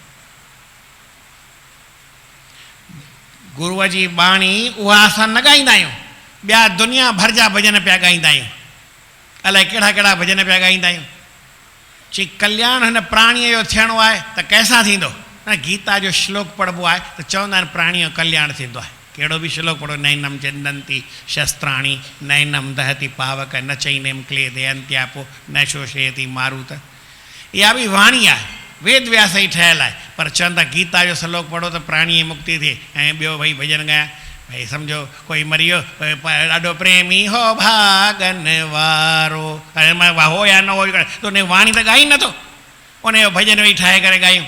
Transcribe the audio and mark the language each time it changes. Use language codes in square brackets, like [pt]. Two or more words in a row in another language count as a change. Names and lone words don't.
[sd] गुरूअ जी बाणी उहा असां न ॻाईंदा आहियूं, ॿिया दुनिया भर जा भॼन पिया ॻाईंदा आहियूं, अलाए कहिड़ा कहिड़ा भॼन पिया ॻाईंदा आहियूं। चई कल्याण हिन प्राणीअ जो थियणो आहे त कंहिंसां थींदो, गीता जो श्लोक पढ़बो आहे त चवंदा आहिनि प्राणीअ जो कल्याण थींदो आहे। कहिड़ो बि श्लोक पढ़ो, [sa] नैनम चिंदंती शस्त्राणी नैनम दहति पावक न चैनेम क्लेदयन्त्यापो न शोषयति मारुत। [sd] इहा बि वाणी आहे, वेद व्यास ई ठहियल आहे, पर चवनि था गीता जो श्लोक पढ़ो त प्राणी जी मुक्ति थिए। ऐं ॿियो भई भॼन ॻायां, भई सम्झो कोई मरी वियो, ॾाढो प्रेमी हो भागन वारो, हो या न हो त उन वाणी त ॻाई नथो, उनजो भॼन वेही ठाहे करे ॻायूं।